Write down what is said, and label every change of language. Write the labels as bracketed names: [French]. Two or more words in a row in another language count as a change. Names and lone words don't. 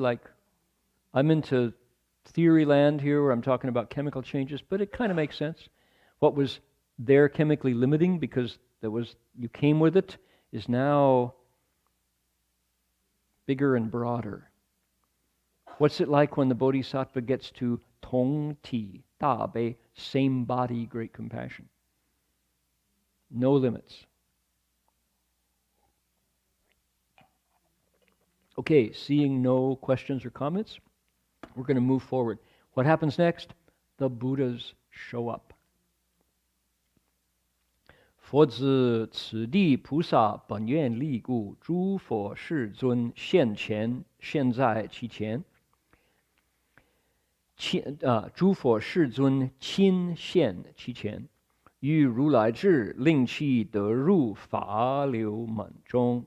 [English] Like, I'm into theory land here where I'm talking about chemical changes, but it kind of makes sense. What was there chemically limiting because you came with it is now bigger and broader. What's it like when the bodhisattva gets to [Chinese] 同体大悲, [English] same body, great compassion? No limits. Okay, seeing no questions or comments, we're going to move forward. What happens next? The Buddhas show up. [Chinese] 佛子此地菩萨本愿力故，诸佛世尊现在其前。诸佛世尊亲现其前，于如来智，令其得入法流门中。